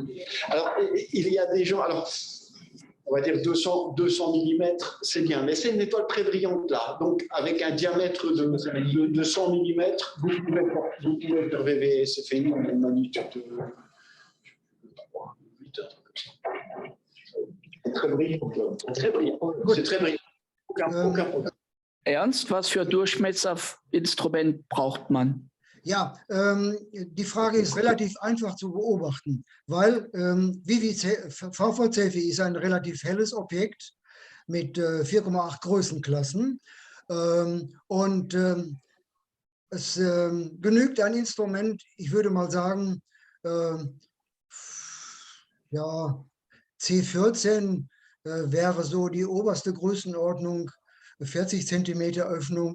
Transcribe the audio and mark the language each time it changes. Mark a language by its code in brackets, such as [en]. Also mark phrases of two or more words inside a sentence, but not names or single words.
[fr] Alors, il y a des gens, on va dire 200 mm, c'est bien, mais c'est une étoile très brillante là. Donc, avec un diamètre de 100 mm, vous pouvez faire VVCep une magnitude de 8 heures. C'est très brillant. C'est très brillant. Aucun problème. [de] Ernst, was für Durchmesserinstrument braucht man? Ja, die Frage ist relativ einfach zu beobachten, weil VVCep ist ein relativ helles Objekt mit 4,8 Größenklassen und es genügt ein Instrument, ich würde mal sagen, ja, C14 wäre so die oberste Größenordnung, 40 cm Öffnung.